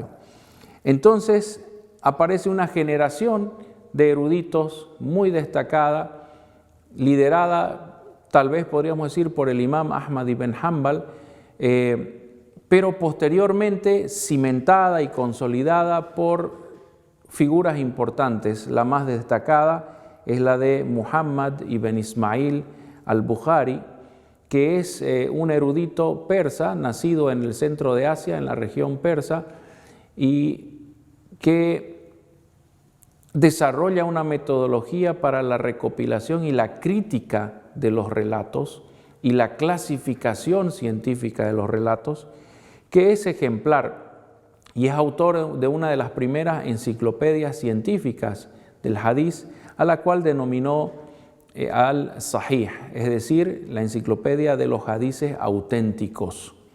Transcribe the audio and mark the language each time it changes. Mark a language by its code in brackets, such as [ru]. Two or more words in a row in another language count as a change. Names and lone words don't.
[es] Entonces aparece una generación de eruditos muy destacada, liderada tal vez podríamos decir por el imam Ahmad ibn Hanbal, pero posteriormente cimentada y consolidada por figuras importantes. La más destacada es la de Muhammad ibn Ismail al-Bukhari, que es un erudito persa, nacido en el centro de Asia, en la región persa, y que desarrolla una metodología para la recopilación y la crítica de los relatos y la clasificación científica de los relatos, que es ejemplar y es autor de una de las primeras enciclopedias científicas del hadiz, a la cual denominó al-Sahih, es decir, la enciclopedia de los hadices auténticos.